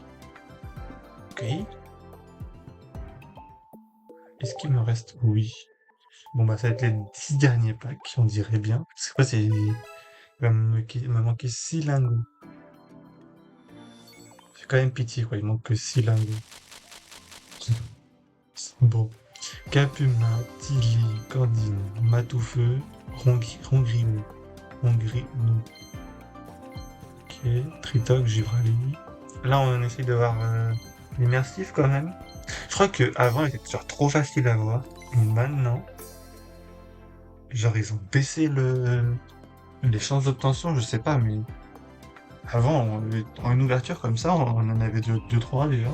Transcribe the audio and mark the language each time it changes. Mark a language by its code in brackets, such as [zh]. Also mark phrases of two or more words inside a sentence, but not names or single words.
[fr] Ok. Est-ce qu'il me reste? Oui. Bon, bah, ça va être les 10 derniers packs, on dirait bien. Parce que quoi, c'est. Il va me manquer 6 lingots. J'ai quand même pitié, quoi. Il manque que 6 lingots. Bon. Capuma, Tilly, Cordine, Matoufeu, Rongrino. Rongrino. Ok. Tritok, Givrali. Là, on essaye de voir l'immersif quand même. Je crois que avant il était genre trop facile à voir. Et maintenant, genre, ils ont baissé les chances d'obtention, je sais pas, mais avant, en une ouverture comme ça, on en avait deux, trois déjà.